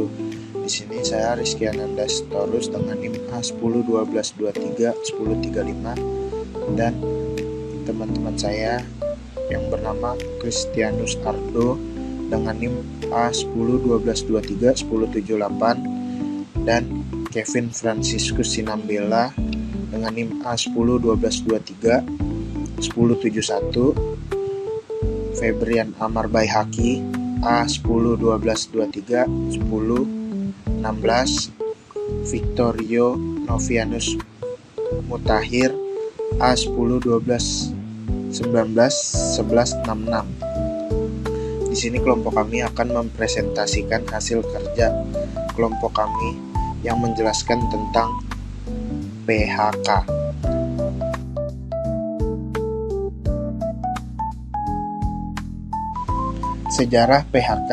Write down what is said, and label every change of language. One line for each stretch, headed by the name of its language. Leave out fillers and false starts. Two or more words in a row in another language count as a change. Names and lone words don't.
Indonesian: Di sini saya Rizky Ananda Sitorus dengan NIM A1012231035 dan teman-teman saya yang bernama Kristianus Ardo dengan NIM A1012231078 dan Kevin Franciscus Sinambela dengan NIM A1012231071, Febrian Amar Baihaki A1012231016, Victorio Novianus Mutahir A1012191166. Di sini kelompok kami akan mempresentasikan hasil kerja kelompok kami yang menjelaskan tentang PHK. Sejarah PHK.